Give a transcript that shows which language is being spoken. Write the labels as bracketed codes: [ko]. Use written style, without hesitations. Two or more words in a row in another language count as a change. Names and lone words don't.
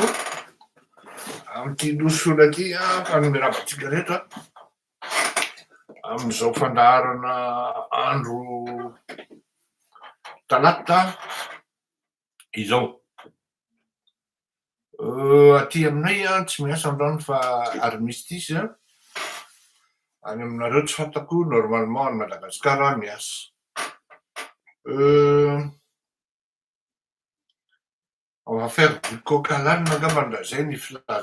[mg] amin'ity losola ty fa nomeravantsika rehetra amin'izao fandaharana andro talata izao. Aty aminay tsy miasa androany fa armistice any aminareo tsy fantako normalement any Madagasikara miasa. [fr] On va faire du coq à l'âne [mg] angamba zay ny filazana